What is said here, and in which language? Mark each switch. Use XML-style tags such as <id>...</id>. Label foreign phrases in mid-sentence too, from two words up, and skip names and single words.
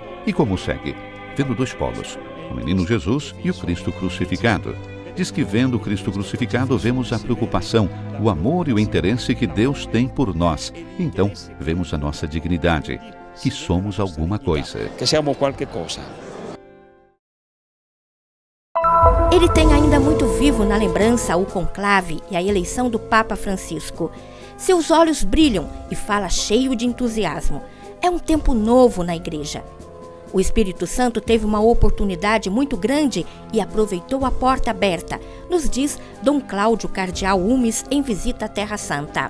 <pt>E como segue? Vendo 2 polos, o menino Jesus e o Cristo crucificado. Diz que vendo o Cristo crucificado vemos a preocupação, o amor e o interesse que Deus tem por nós. Então vemos a nossa dignidade, que somos alguma coisa.</pt> <it>Que siamo qualche cosa.</it> <pt>Ele tem ainda muito vivo na lembrança o conclave e a eleição do Papa Francisco. Seus olhos brilham e fala cheio de entusiasmo. É um tempo novo na igreja. O Espírito Santo teve uma oportunidade muito grande e aproveitou a porta aberta, nos diz Dom Cláudio Cardeal Umes em visita à Terra Santa.</pt>